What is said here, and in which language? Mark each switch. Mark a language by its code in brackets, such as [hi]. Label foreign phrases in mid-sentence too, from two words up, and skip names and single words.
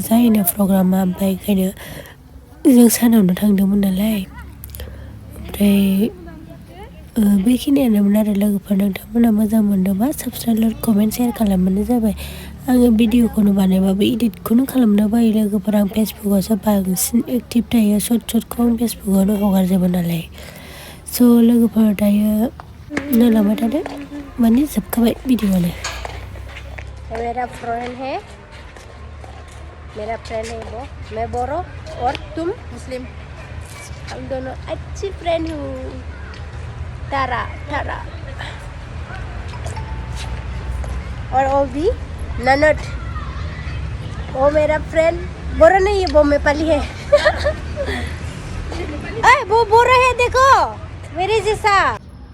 [brx] जायोनो प्रग्रामा ओमफ्राय ओंखायनो जों सानावनो थांदोंमोन नालाय ओमफ्राय बेखिनियानोमोन आरो लोगोफोर नोंथांमोना मोजां मोनदोंबा [en] subscribe comment share [brx] खालामबानो जाबाय आङो भिडिअखौनो बानायबाबो इडिटखौनो खालामनो बायो लोगोफोर आं फेसबुकआवसो बांसिन एक्टिभ थायो सर्टखौ आं फेसबुकआवनो हगारजोबो नालाय स' लोगोफोर दायो नायलांबाय थादो माने जोबखाबाय भिडिअआनो [hi] मेरा फ्रेंड है वो मैं बोरो और तुम मुस्लिम हम दोनों अच्छी फ्रेंड हूँ तारा और वो भी ननद वो मेरा फ्रेंड बोरा नहीं है वो नेपाली है वो बोरा है देखो मेरे जैसा